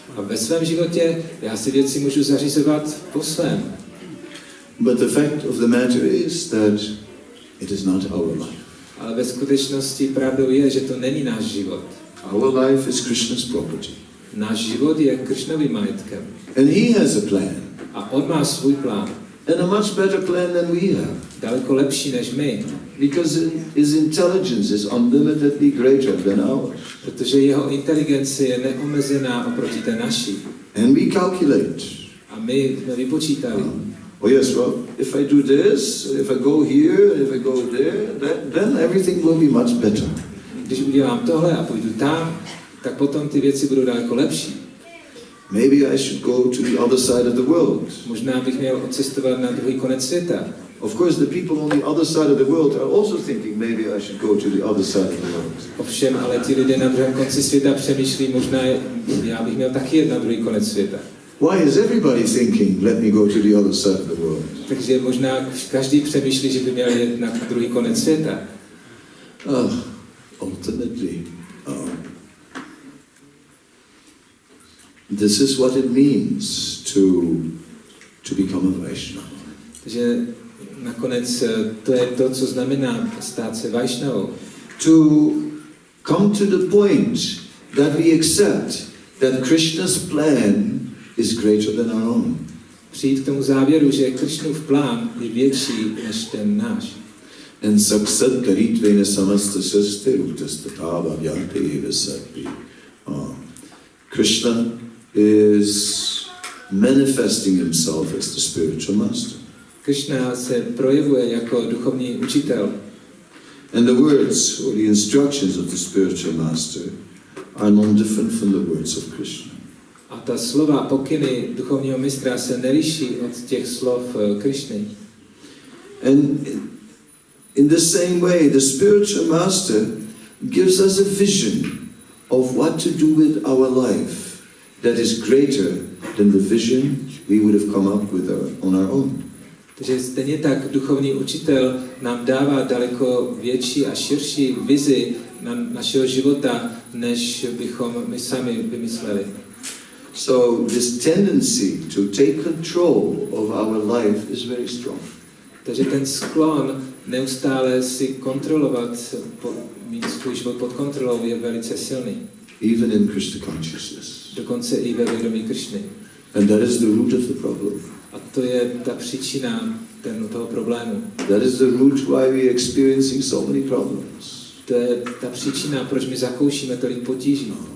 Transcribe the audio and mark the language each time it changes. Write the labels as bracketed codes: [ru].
[cs] A ve svém životě já si věci můžu zařizovat po svém. [en] But the fact of the matter is that it is not our life. [cs] Ale ve skutečnosti pravdou je, že to není náš život. [en] Our life is Krishna's property. [cs] Náš život je Krishnovým majetkem. [en] And he has a plan. [cs] A on má svůj plán. [en] And a much better plan than we have. [cs] Daleko lepší než my. [en] Because his intelligence is unlimitedly greater than ours. [cs] Protože jeho inteligence je neomezená oproti té naší. [en] And we calculate. [cs] A my jsme vypočítali. [en] Oh yes, well, if I do this, if I go here, if I go there, then everything will be much better. [cs] Když udělám tohle a půjdu tam, tak potom ty věci budou daleko lepší. [en] Maybe I should go to the other side of the world. [cs] Možná bych měl odcestovat na druhý konec světa. [en] Of course, the people on the other side of the world are also thinking maybe I should go to the other side of the world. [cs] Ovšem, ale ti lidé na druhém konci světa přemýšlí, možná já bych měl taky jet na druhý konec světa. [en] Why is everybody thinking, let me go to the other side of the world? [cs] Takže možná každý přemýšlí, že by měl jet na druhý konec světa. [en] Ultimately, this is what it means to become a Vaishnava. [cs] Takže nakonec to je to, co znamená stát se Vaishnavou. [en] To come to the point that we accept that Krishna's plan is greater than our own. [cs] Přijít k tomu závěru, že Krishnův plán je větší než ten náš. [sa] And saksat karitvena samasta saste uttastatava vyante evasati. [en] Krishna is manifesting himself as the spiritual master. [cs] Krishna se projevuje jako duchovní učitel. [en] And the words or the instructions of the spiritual master are non-different from the words of Krishna. [cs] A ta slova, pokyny duchovního mistra se neliší od těch slov Krishny. [en] And in the same way, the spiritual master gives us a vision of what to do with our life that is greater than the vision we would have come up with on our own. [cs] Takže stejně tak duchovní učitel nám dává daleko větší a širší vizi na našeho života, než bychom my sami vymysleli. [en] So this tendency to take control of our life is very strong. [cs] Takže ten sklon neustále si kontrolovat, mít svůj život pod kontrolou je velice silný. [en] Even in Krishna consciousness. [cs] Dokonce i ve vědomí Krishny. [en] And that is the root of the problem. [cs] A to je ta příčina toho problému. [en] That is the root why we are experiencing so many problems. [cs] To je ta příčina, proč my zakoušíme tolik potíží.